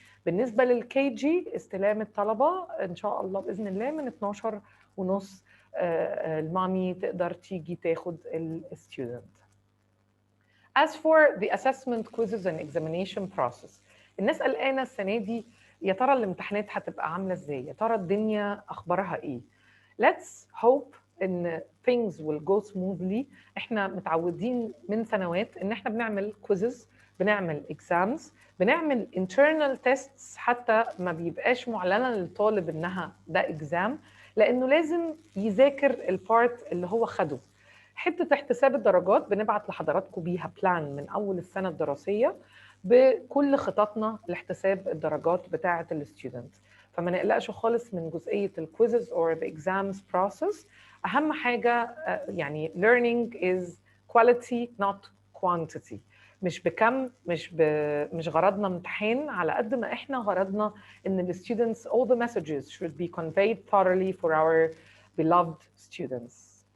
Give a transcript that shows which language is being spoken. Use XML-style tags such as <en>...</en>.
<ar>بالنسبه للكي جي استلام الطلبه ان شاء الله باذن الله من 12:30 المامي تقدر تيجي تاخد الستودنت.</ar> <en>As for the assessment quizzes and examination process،</en> <ar>الناس قلقانه السنه دي يا ترى الامتحانات هتبقى عامله ازاي، يا ترى الدنيا اخبارها ايه.</ar> <en>Let's hope</en> <ar>ان</ar> <en>things will go smoothly.</en> <ar>احنا متعودين من سنوات ان احنا بنعمل quizzes، بنعمل exams، بنعمل internal tests، حتى ما بيبقاش معلنه للطالب انها ده exam، لانه لازم يذاكر البارت اللي هو خده. حته احتساب الدرجات بنبعت لحضراتكم بيها بلان من اول السنه الدراسيه بكل خططنا لاحتساب الدرجات بتاعه الستودنت، فما نقلقش خالص من جزئيه الكويزز</ar> <en>or the exams process.</en> <ar>اهم حاجه يعني</ar> <en>learning is quality not quantity،</en> <ar>مش بكم، مش غرضنا امتحان على قد ما احنا غرضنا ان الستودنتس</ar> <en>all the messages should be conveyed thoroughly for our beloved students.</en>